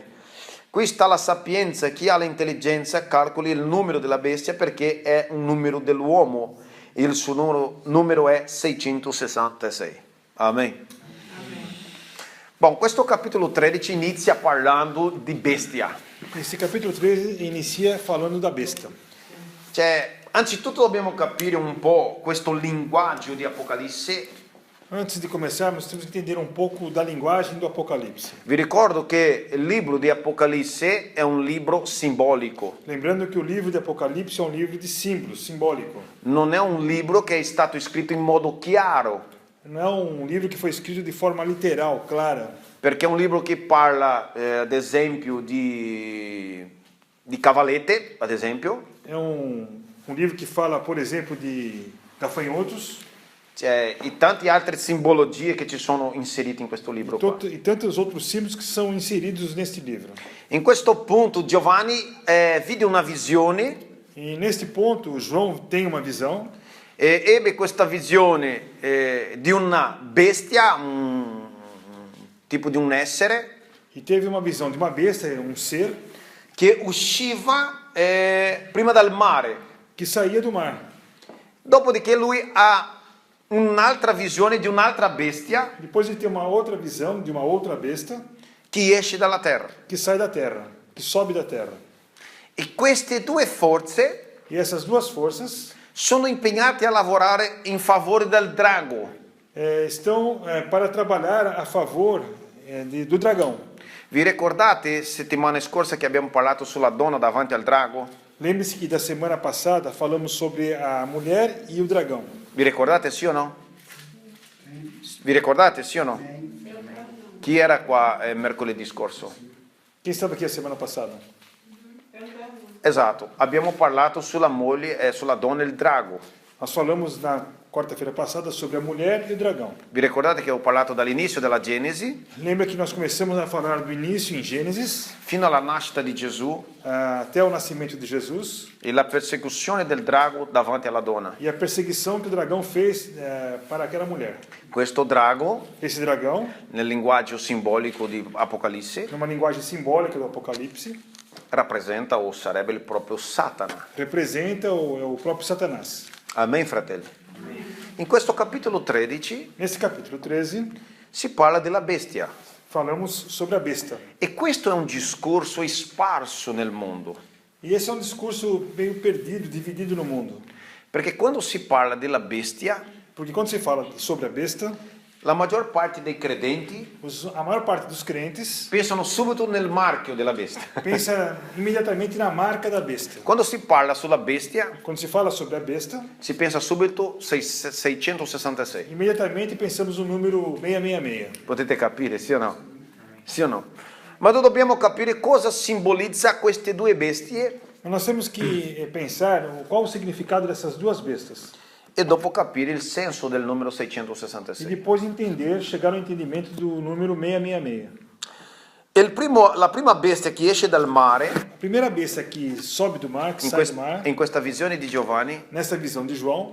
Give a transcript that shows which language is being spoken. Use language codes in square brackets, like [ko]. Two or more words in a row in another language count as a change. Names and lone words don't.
[it] Qui sta la sapienza: chi ha l'intelligenza calcoli il numero della bestia, perché è un numero dell'uomo. Il suo numero è 666. Amen. Bom, questo capitolo 13 inizia parlando di bestia. [pt] Esse capítulo 13 inicia falando da besta. [it] Cioè, anzitutto dobbiamo capire un po' questo linguaggio di Apocalisse. [pt] Antes de começarmos, temos que entender um pouco da linguagem do Apocalipse. [it] Vi ricordo che il libro di Apocalisse è un libro simbolico. [pt] Lembrando que o livro de Apocalipse é um livro de símbolos, simbólico. [it] Non è un libro che è stato scritto in modo chiaro. [pt] Não é um livro que foi escrito de forma literal, clara. [it] Perché è un libro che parla, ad esempio, di cavallette, ad esempio. [pt] É um livro que fala, por exemplo, de gafanhotos. [it] E tante altre simbologie che ci sono inserite in questo libro qua. [pt] E tantos outros símbolos que são inseridos neste livro. [it] In questo punto Giovanni vide una visione. [pt] E neste ponto, João tem uma visão. [it] E ebbe questa visione di una bestia, un tipo di un essere. [pt] E teve uma visão de uma besta, um ser. [it] Che usciva prima dal mare. [pt] Que saía do mar. [it] Dopodiché lui ha un'altra visione di un'altra bestia. [pt] Depois ele tem uma outra visão de uma outra besta. [it] Che esce dalla terra. [pt] Que sai da terra, que sobe da terra. [it] E queste due forze [pt] E essas duas forças [it] sono impegnate a lavorare in favore del drago. [pt] estão para trabalhar a favor do dragão. [it] Vi ricordate settimana scorsa che abbiamo parlato sulla donna davanti al drago? [pt] Lembre-se que da semana passada falamos sobre a mulher e o dragão. [it] Vi ricordate sì o no? Vi ricordate sì o no? Chi era qua mercoledì scorso? [pt] Quem estava aqui a semana passada? [it] Esatto, abbiamo parlato sulla moglie, sulla donna e il drago. [pt] Nós falamos na quarta-feira passada sobre a mulher e o dragão. [it] Vi ricordate che ho parlato dall'inizio della Genesi [pt] Lembra que nós começamos a falar do início em Gênesis [it] fino alla nascita di Gesù [pt] até o nascimento de Jesus [it] e la persecuzione del drago davanti alla donna. [pt] e a perseguição que o dragão fez para aquela mulher. [it] Questo drago, [pt] Esse dragão, [it] nel linguaggio simbolico di Apocalisse, [pt] numa linguagem simbólica do Apocalipse, [it] rappresenta o sarebbe il proprio Satana. [pt] representa o próprio Satanás. [it] Amen, fratelli? In questo capitolo 13 [pt] Nesse capítulo 13, [it] si parla della bestia. [pt] falamos sobre a besta. [it] E questo è un discorso sparso nel mondo. [pt] E esse é um discurso meio perdido, dividido no mundo. [it] Perché quando si parla della bestia, [pt] Porque quando se fala sobre a besta, [it] la maggior parte dei credenti [pt] a maior parte dos crentes [it] pensano subito nel marchio della bestia. [pt] pensa imediatamente na marca da besta. [it] Quando si parla sulla bestia, [pt] Quando se fala sobre a besta, [it] si pensa subito 666. [pt] imediatamente pensamos no número 666. [it] Potete capire, sì o no? Sì o no? Ma noi dobbiamo capire cosa simbolizza queste due bestie [pt] Mas nós temos que pensar qual o significado dessas duas bestas. [it] e dopo capire il senso del numero [pt] E 666. depois entender, chegar ao entendimento do número 666. [it] La prima bestia che esce dal mare, [pt] A primeira besta que sobe do mar, que sai do mar, [it] in questa visione di Giovanni, [pt] nessa visão de João,